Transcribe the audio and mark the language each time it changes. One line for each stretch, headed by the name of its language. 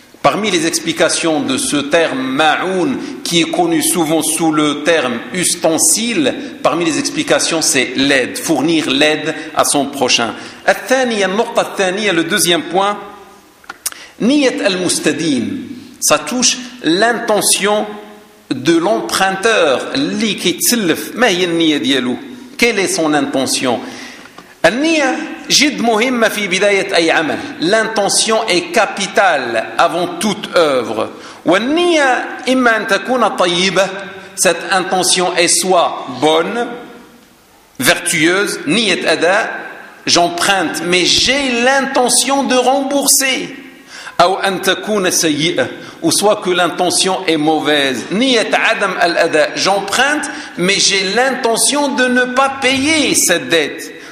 French: Parmi les explications de ce terme ma'un, qui est connu souvent sous le terme ustensile, parmi les explications c'est l'aide, fournir l'aide à son prochain.
Arabic: الثانية النقطة الثانية,
French: le deuxième point,
Arabic: نية المستدين,
French: ça touche l'intention de l'emprunteur,
Arabic: اللي كيتسلف, ما هي النية ديالو,
French: quelle est son intention.
Arabic: النية جد مهمة في بداية أي عمل.
French: L'intention est capitale avant toute œuvre.
Arabic: والنية إما أن تكون طيبة,
French: cette intention est soit bonne, vertueuse,
Arabic: نية أداء,
French: j'emprunte mais j'ai l'intention de rembourser,
Arabic: أو أن تكون سيئة,
French: ou soit que l'intention est mauvaise,
Arabic: نية عدم الأداء,
French: j'emprunte mais j'ai l'intention de ne pas payer cette dette.